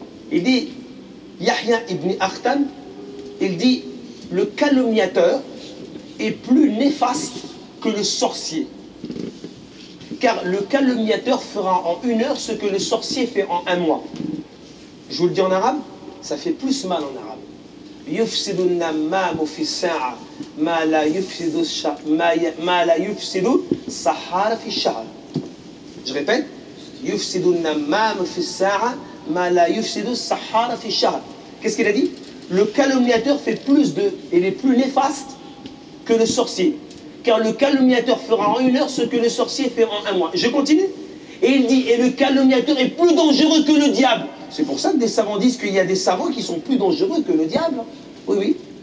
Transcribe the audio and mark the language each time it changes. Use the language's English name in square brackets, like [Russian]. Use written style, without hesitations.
[French] Il dit, Yahya Ibn Akhtam, il dit, le calomniateur est plus néfaste que le sorcier. Car le calomniateur fera en 1 heure ce que le sorcier fait en 1 mois. Je vous le dis en arabe, ça fait plus mal en arabe. [Arabic] يفسد النمام في الساعة ما لا يفسد ما لا يفسد السحار في الشهر. [French] Je répète, [Arabic] يفسد النمام في الساعة ما لا يفسد السحار في الشهر. [French] Qu'est-ce qu'il a dit? Le calomniateur fait il est plus néfaste que le sorcier. Car le calomniateur fera en 1 heure ce que le sorcier fait en 1 mois. Je continue. Et il dit, et le calomniateur est plus dangereux que le diable. C'est pour ça que des savants disent qu'il y a des savants qui sont plus dangereux que le diable. Oui, oui.